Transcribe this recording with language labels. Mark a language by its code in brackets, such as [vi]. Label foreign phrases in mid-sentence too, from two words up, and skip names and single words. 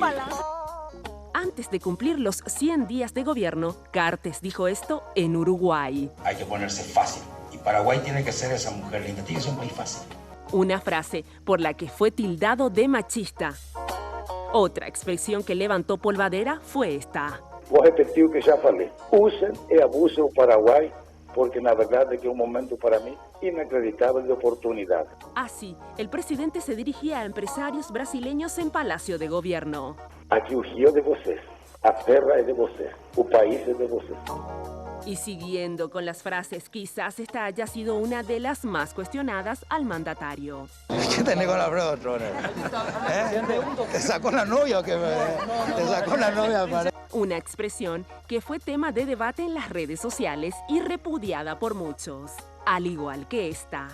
[es] Antes de cumplir los 100 días de gobierno, Cartes dijo esto en Uruguay. Hay que ponerse fácil. Y Paraguay tiene que ser esa mujer linda. Tiene que ser un país fácil. Una frase por la que fue tildado de machista. Otra expresión que levantó polvadera fue esta. [pt] Vou repetir o que já falei. Usem e abusem o Paraguai, porque na verdade é que é um momento para mim inacreditável de oportunidad. [es] Así, el presidente se dirigía a empresarios brasileños en Palacio de Gobierno. [pt] Aqui o rio é de vocês, a terra é de vocês, o país é de vocês. [es] Y siguiendo con las frases, quizás esta haya sido una de las más cuestionadas al mandatario. ¿Qué tenés con la prueba, Troner? ¿Te sacó la novia o qué? ¿Te sacó la novia? Una expresión que fue tema de debate en las redes sociales y repudiada por muchos, al igual que esta.